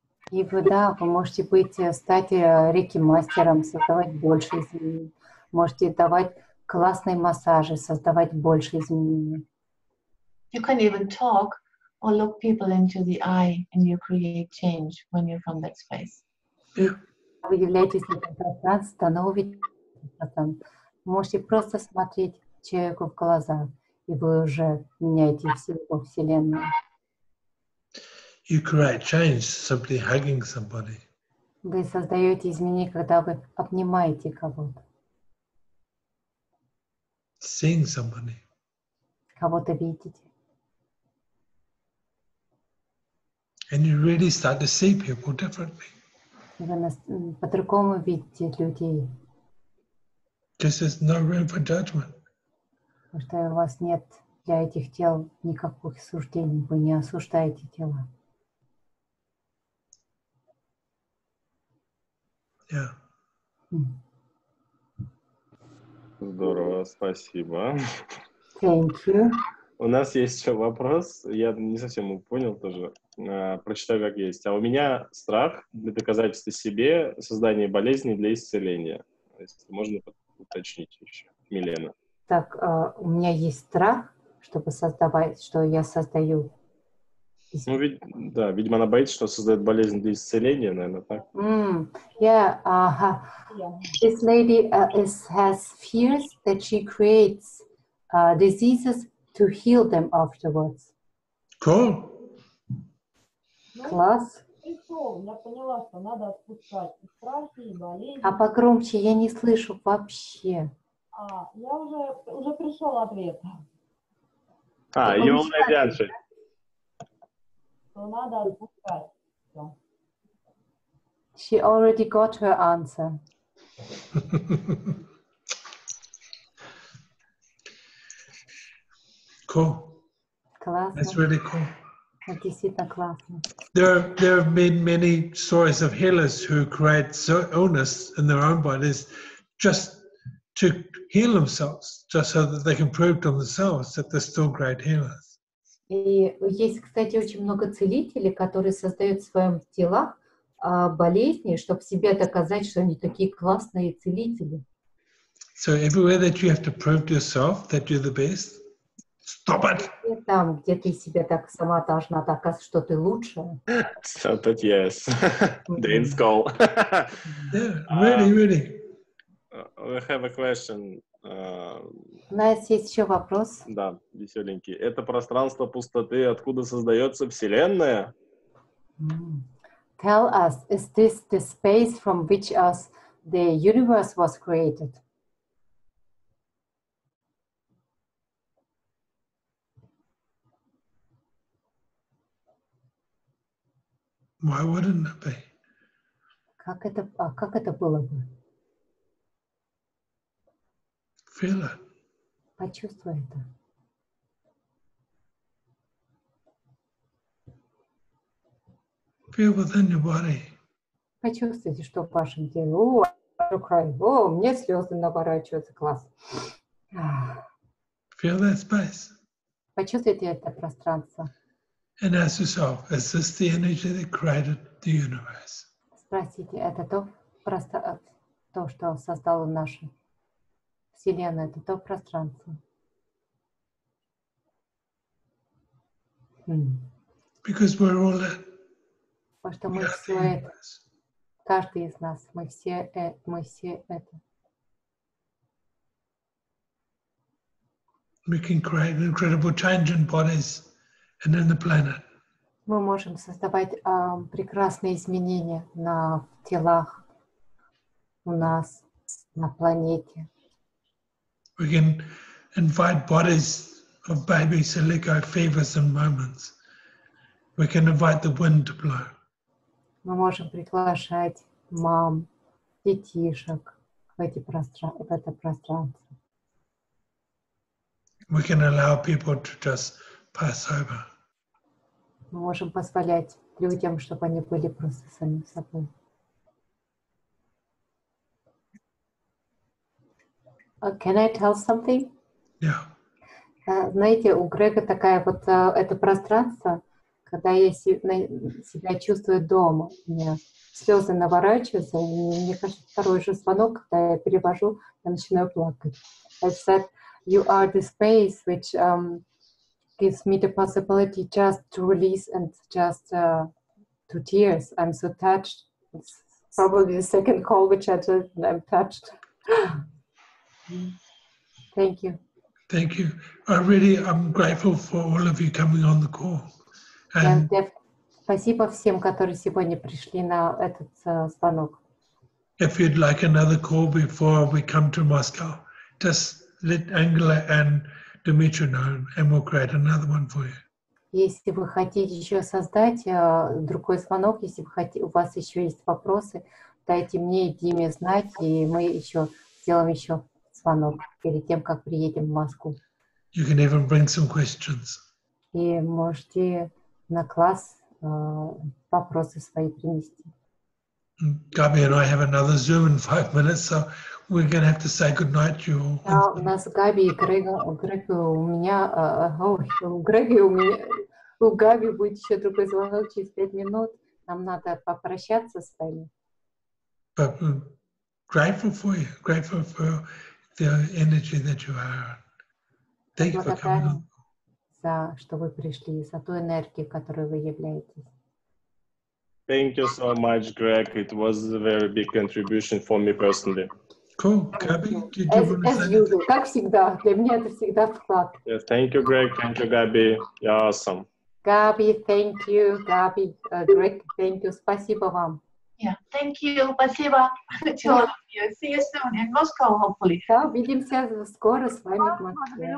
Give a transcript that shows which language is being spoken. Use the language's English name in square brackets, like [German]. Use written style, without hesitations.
[Russian] И вы можете стать рейки-мастером, создавать больше изменений. Можете давать классные массажи, создавать больше изменений. [English] You can even talk or look people into the eye and you create change when you're from that space. Yeah. [Russian] Вы являетесь в этом пространстве, становитесь пространством. Можете просто смотреть человеку в глаза, и вы уже меняете всю Вселенную. [English] You create change simply hugging somebody. [Russian] Вы создаете изменения, когда вы обнимаете кого-то. [English] Seeing somebody. [Russian] Кого-то видите. [English] And you really start to see people differently. [Russian] Вы по-другому видите людей. [English] Because there's no room for judgment. [Russian] Потому что у вас нет для этих тел никаких суждений. Вы не осуждаете тела. [English] Yeah. [Russian] Здорово, спасибо. [English] Thank you. [Russian] У нас есть еще вопрос, я не совсем понял тоже, прочитаю как есть. А у меня страх для доказательства себе создания болезни для исцеления. Если можно уточнить еще, Милена. Так, у меня есть страх, чтобы создавать, что я создаю. Ну, да, видимо, она боится, что создает болезнь для исцеления, наверное, так. [English] Yeah, this lady has fears that she creates diseases to heal them afterwards. Cool. [Russian] Класс. Я поняла, что надо отпускать и страхи, и болезни. А погромче я не слышу вообще. Я уже пришел ответ. [English] You already answered. [Russian] Что надо отпускать. [English] She already got her answer. Cool. [Russian] Классно. [English] That's really cool. [Russian] Это действительно классно. [English] There have been many stories of healers who create illness in their own bodies just to heal themselves, just so that they can prove to themselves that they're still great healers. [Russian] И есть, кстати, очень много целителей, которые создают в своем телах болезни, чтобы себе доказать, что они такие классные целители. [English] So everywhere that you have to prove to yourself that you're the best, stop it. [Russian] И там, где ты себе так сама должна доказать, что ты лучшая. [English] So that yes, Dane Skull. Yeah, really. We have a question. [Russian] У нас есть еще вопрос. Да, веселенький. Это пространство пустоты, откуда создается Вселенная? [English] Tell us, is this the space from which the universe was created? Why wouldn't it be? [Russian] Как это было бы? [English] Feel it. [Russian] Почувствуй это. [English] Feel within your body. [Russian] Почувствуйте, что в вашем теле. О, мне слезы наворачиваются. Класс. [English] Feel that space. [Russian] Почувствуйте это пространство. [English] And ask yourself, is this the energy that created the universe? [Russian] Спросите, это то, что создало нашу Вселенную, это то пространство. [English] Because we're all it. [Russian] Потому что [English] We [Russian] мы [English] are [Russian] все [English] the [Russian] это, [English] universe. [Russian] каждый из нас, мы все это. [English] We can create an incredible change in bodies and in the planet. Мы можем создавать прекрасные изменения на телах у нас, на планете. We can invite bodies of babies to let go fevers and moments. We can invite the wind to blow. [Russian] Мы можем приглашать мам, детишек в это пространство. [English] We can allow people to just pass over. [Russian] Мы можем позволять людям, чтобы они были просто самим собой. [English] Can I tell something? Yeah. [Russian] Знаете, у Грега такая вот это пространство, когда я себя чувствую дома, у меня слезы наворачиваются, и мне кажется, второй же звонок, когда я перевожу, я начинаю плакать. [English] I said, you are the space which gives me the possibility just to release and just to tears. I'm so touched. It's probably the second call which I'm touched. Thank you. Thank you. I'm grateful for all of you coming on the call. And [Russian] Спасибо всем, которые сегодня пришли на этот звонок. [English] if you'd like another call before we come to Moscow, just let Angela and Dimitri know, and we'll create another one for you. [Russian] Если вы хотите еще создать другой звонок, если у вас еще есть вопросы, дайте мне и Диме знать, и мы еще сделаем еще звонок перед тем, как приедем в Москву. [English] You can even bring some questions. [Russian] И можете на класс вопросы свои принести. [English] Gabi and I have another Zoom in 5 minutes, so we're going to have to say goodnight to you all. [Russian] Да, у нас Габи и Грега у меня, у Грега и у меня, у Габи будет еще другой звонок через 5 минут. Нам надо попрощаться с вами. [English] But we're grateful for you, grateful for the energy that you are. Thank you for coming on. [Russian] За что вы пришли, за ту энергию, которой вы являетесь. [English] Thank you so much, Greg. It was a very big contribution for me personally. Cool. Gabi, did you want to say anything? [Russian] Как всегда, для меня это всегда вклад. [English] Yes, thank you, Greg. Thank you, Gabi. You're awesome. Gabi, thank you. Gabi, Greg, thank you. [Russian] Спасибо вам. [English] Yeah, thank you. [Russian] Спасибо [English] to all of you. See you soon in Moscow, hopefully. [Russian] Да, увидимся скоро с вами в Москве.